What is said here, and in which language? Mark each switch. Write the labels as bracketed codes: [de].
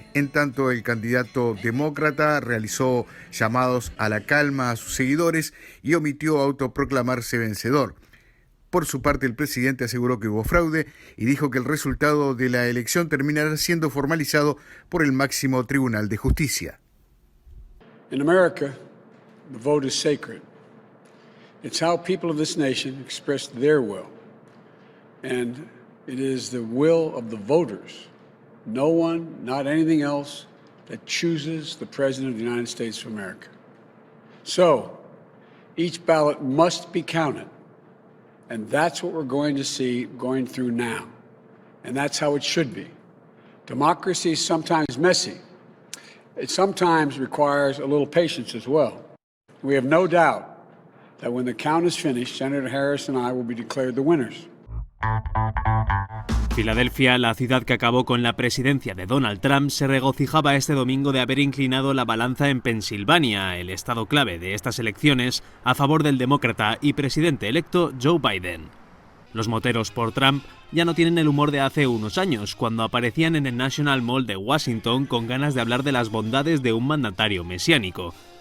[es] En tanto, el candidato demócrata realizó llamados a la calma a sus seguidores y omitió autoproclamarse vencedor. Por su parte, el presidente aseguró que hubo fraude y dijo que el resultado de la elección terminará siendo formalizado por el máximo tribunal de justicia. [en] In America, the vote is sacred. It's how people of this nation express their will. And it is the will of the voters. No one, not anything else, that chooses the President of the United States of America. So, each ballot must be counted. And that's what we're going to see going through now. And that's how it should be. Democracy is sometimes messy. It sometimes requires a little patience as well. We have no doubt that when the count is finished, Senator Harris and I will be declared the winners. [es] Filadelfia, la ciudad que acabó con la presidencia de Donald Trump, se regocijaba este domingo de haber inclinado la balanza en Pensilvania, el estado clave de estas elecciones, a favor del demócrata y presidente electo Joe Biden. Los moteros por Trump ya no tienen el humor de hace unos años, cuando aparecían en el National Mall de Washington con ganas de hablar de las bondades de un mandatario mesiánico.